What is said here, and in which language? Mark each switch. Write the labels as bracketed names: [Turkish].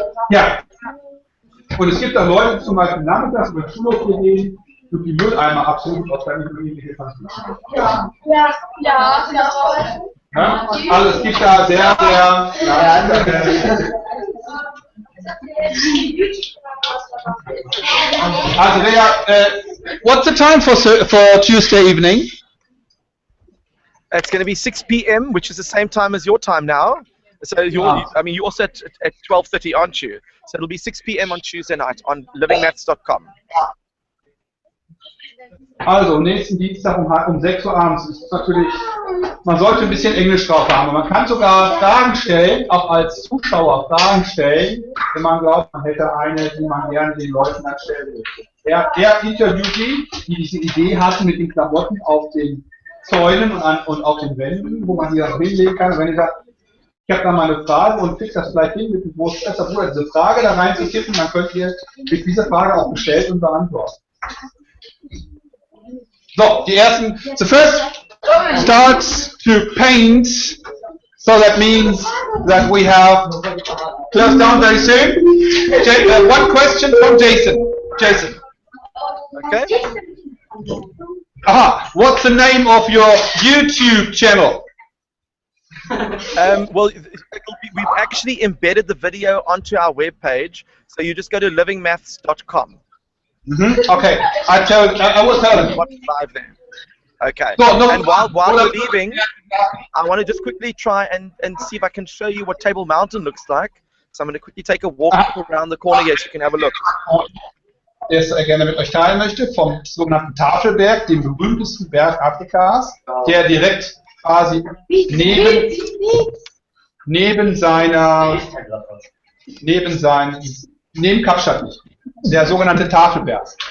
[German] Ja. Und es gibt da Leute, die zum Beispiel nachmittags über den Schulhof gehen, und die Mülleimer absuchen, ob da nicht irgendwelche Taschen sind. Ja. Ja? Also es gibt da sehr, also [English] What's the time for Tuesday evening? It's going to be 6 p.m., which is the same time as your time now. So you're also at 12:30, aren't you? So it'll be 6 p.m. on Tuesday night on livingmaths.com. [German] Also, nächsten Dienstag um 6 Uhr abends ist natürlich, man sollte ein bisschen Englisch drauf haben. Man kann sogar Fragen stellen, auch als Zuschauer Fragen stellen, wenn man glaubt, man hätte eine, die man gerne den Leuten dann stellen möchte. Er interviewt die diese Idee hatten mit den Klamotten auf den Zäunen und auf den Wänden, wo man die dann hinlegen kann. Und wenn ihr sagt, ich habe da mal eine Frage und kriegt das vielleicht hin, mit dem Großschwester Bruder diese Frage da reinzutippen, dann könnt ihr mit dieser Frage auch gestellt und beantworten. [English] So, the first starts to paint, so that means that we have closed down very soon. One question from Jason. Okay. Aha, what's the name of your YouTube channel? Well, we've actually embedded the video onto our webpage, so you just go to livingmaths.com. Okay, I will tell them. Watch live there. Okay. No, and while we're leaving, I want to just quickly try and see if I can show you what Table Mountain looks like. So I'm going to quickly take a walk around the corner here so you can have a look. [German] Das gerne mit euch teilen möchte, vom sogenannten Tafelberg, dem berühmtesten Berg Afrikas, der direkt quasi neben Kapstadt liegt. Der sogenannte Tafelberg.